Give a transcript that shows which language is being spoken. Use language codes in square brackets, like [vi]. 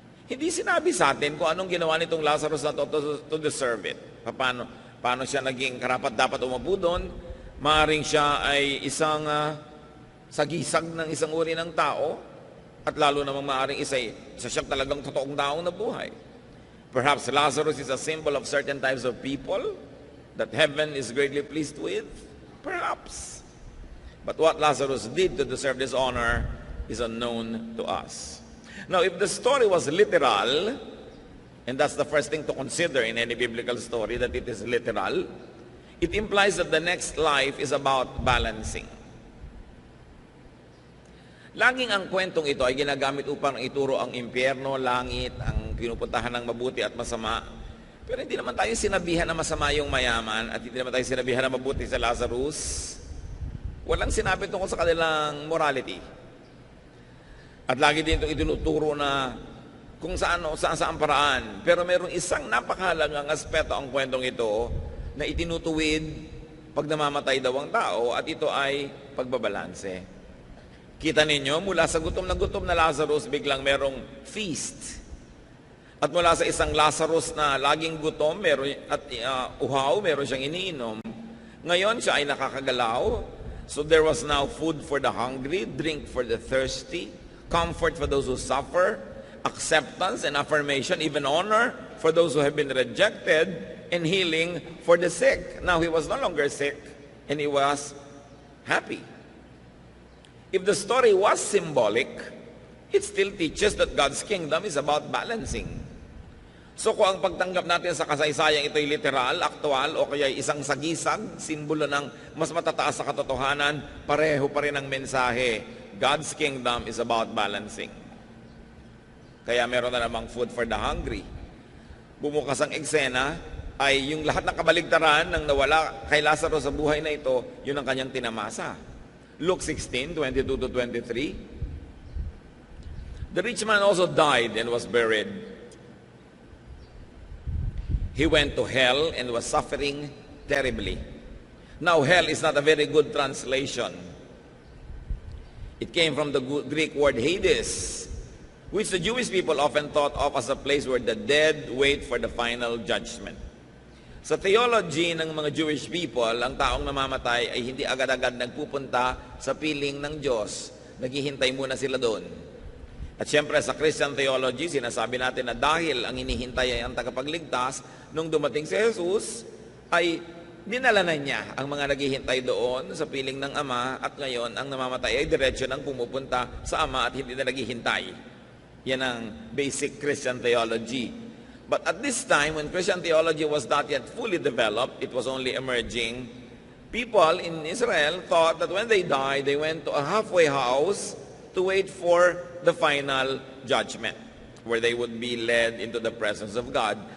[tl] Hindi sinabi sa atin kung anong ginawa nitong Lazarus na [en] to deserve it. [tl] Paano siya naging karapat dapat umupo doon? Maaring siya ay isang sagisag ng isang uri ng tao at lalo namang maaring isa siyang talagang totoong taong nabuhay. [en] Perhaps Lazarus is a symbol of certain types of people that heaven is greatly pleased with? Perhaps. But what Lazarus did to deserve this honor is unknown to us. Now, if the story was literal, and that's the first thing to consider in any biblical story, that it is literal, it implies that the next life is about balancing. [tl] Laging ang kwentong ito ay ginagamit upang ituro ang impyerno, langit, ang pinupuntahan ng mabuti at masama. Pero hindi naman tayo sinabihan na masama yung mayaman at hindi naman tayo sinabihan na mabuti sa Lazarus. Walang sinabi tungkol sa kanilang morality. At lagi din itong itinuturo na kung saan paraan. Pero mayroong isang napakahalagang aspeto ang kwentong ito na itinutuwid pag namamatay daw ang tao at ito ay pagbabalanse. Kita ninyo, mula sa gutom na Lazarus, biglang merong feast. At mula sa isang Lazarus na laging gutom at uhaw, meron siyang iniinom. Ngayon siya ay nakakagalaw. [en] So there was now food for the hungry, drink for the thirsty, comfort for those who suffer, acceptance and affirmation, even honor for those who have been rejected, and healing for the sick. Now he was no longer sick, and he was happy. If the story was symbolic, it still teaches that God's kingdom is about balancing. [tl] So kung ang pagtanggap natin sa kasaysayang ito'y literal, aktual, o kaya isang sagisag, simbolo ng mas matataas sa katotohanan, pareho pa rin ang mensahe. [en] God's kingdom is about balancing. [tl] Kaya meron na namang [en] food for the hungry. [tl] Bumukas ang eksena, ay yung lahat ng kabaligtaran ng nawala kay Lazarus sa buhay na ito, yun ang kanyang tinamasa. [en] Luke 16:22-23. The rich man also died and was buried. He went to hell and was suffering terribly. Now, hell is not a very good translation. It came from the Greek word Hades, which the Jewish people often thought of as a place where the dead wait for the final judgment. [tl] Sa theology ng mga Jewish people, ang taong namamatay ay hindi agad-agad nagpupunta sa piling ng Diyos. Naghihintay muna sila doon. At siyempre sa Christian theology, sinasabi natin na dahil ang inihintay ay ang tagapagligtas, nung dumating si Jesus, ay dinala na niya ang mga naghihintay doon sa piling ng Ama at ngayon ang namamatay ay diretsyo nang pumupunta sa Ama at hindi na naghihintay. Yan ang basic Christian theology. [en] But at this time, when Christian theology was not yet fully developed, it was only emerging, people in Israel thought that when they died, they went to a halfway house to wait for the final judgment, where they would be led into the presence of God.